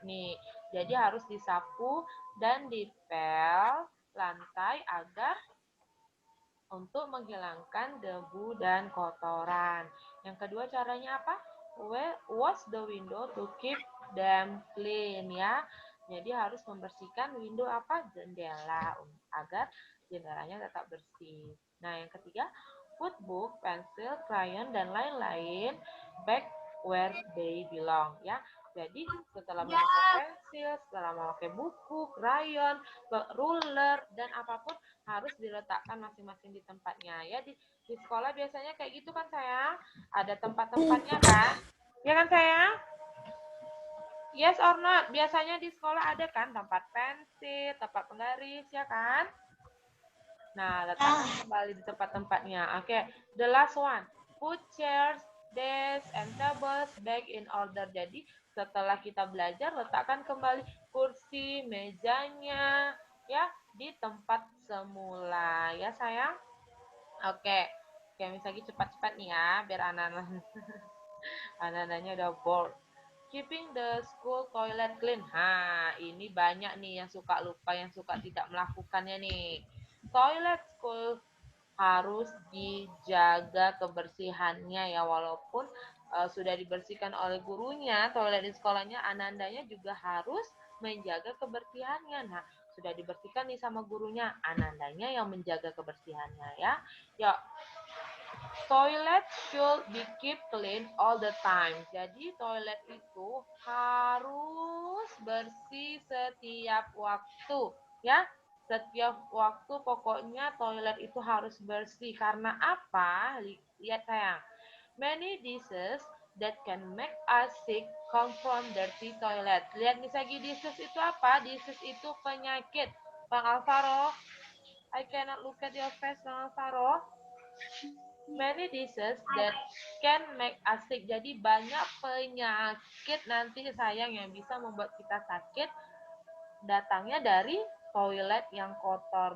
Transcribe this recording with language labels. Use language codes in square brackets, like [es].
[id] Nih, jadi harus disapu dan dipel lantai agar untuk menghilangkan debu dan kotoran. Yang kedua caranya apa? [en] Wash the window to keep them clean ya. [id] Jadi harus membersihkan window apa? Jendela agar jendelanya tetap bersih. Nah, yang ketiga, [en] put book, pencil, crayon [id] dan lain-lain [en] back where they belong ya. [id] Jadi setelah memakai pensil, setelah memakai buku, crayon, ruler dan apapun harus diletakkan masing-masing di tempatnya ya. Di sekolah biasanya kayak gitu kan sayang, ada tempat-tempatnya kan ya kan sayang. [en] Yes or not? [id] Biasanya di sekolah ada kan tempat pensil, tempat penggaris ya kan. Nah, letakkan kembali di tempat-tempatnya. [en] Oke, the last one, put chairs, desks, and tables back in order. [id] Jadi setelah kita belajar, letakkan kembali kursi, mejanya ya di tempat semula ya sayang. Oke, misalnya cepat-cepat nih ya, biar anak-anaknya udah bored. [en] Keeping the school toilet clean. [id] Ini banyak nih yang suka lupa, yang suka tidak melakukannya nih. Toilet school harus dijaga kebersihannya ya, walaupun sudah dibersihkan oleh gurunya, toilet di sekolahnya, anandanya juga harus menjaga kebersihannya. Nah, sudah dibersihkan nih sama gurunya, anandanya yang menjaga kebersihannya ya. [en] Yuk, toilet should be keep clean all the time. [id] Jadi toilet itu harus bersih setiap waktu, ya. Setiap waktu pokoknya toilet itu harus bersih. Karena apa? Lihat sayang. [en] Many dishes that can make us sick come from dirty toilet. [id] Lihat misalnya disease itu apa? Disease itu penyakit. [en] Bang Alvaro, I cannot look at your face, Bang Alvaro. Many diseases that can make us sick. [id] Jadi banyak penyakit nanti sayang yang bisa membuat kita sakit datangnya dari toilet yang kotor.